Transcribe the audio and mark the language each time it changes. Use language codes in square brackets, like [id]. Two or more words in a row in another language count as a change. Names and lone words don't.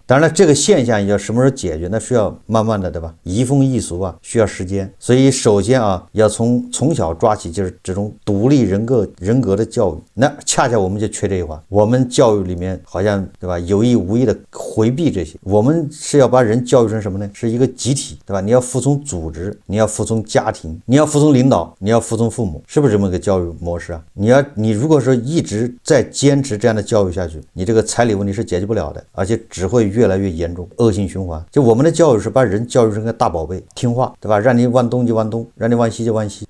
[zh] 當然了，這個現象要什麼時候解決？那需要慢慢的，對吧？移風易俗啊，需要時間。所以首先啊，要從小抓起，就是這種獨立人格的教育。那恰恰我們就缺這一環，我們教育裡面好像對吧，有意無意的回避這些。我們是要把人教育成什麼呢？是一個集體，對吧？你要服從組織，你要服從家庭，你要服從領導，你要服從父母，是不是這麼個教育模式啊？你如果说一直在堅持這樣的教育下去，你這個彩禮問題是解決不了的，而且只會越來越嚴重，惡性循環。就我們的教育是把人教育成個大寶貝，聽話，對吧？讓你往東就往東，讓你往西就往西。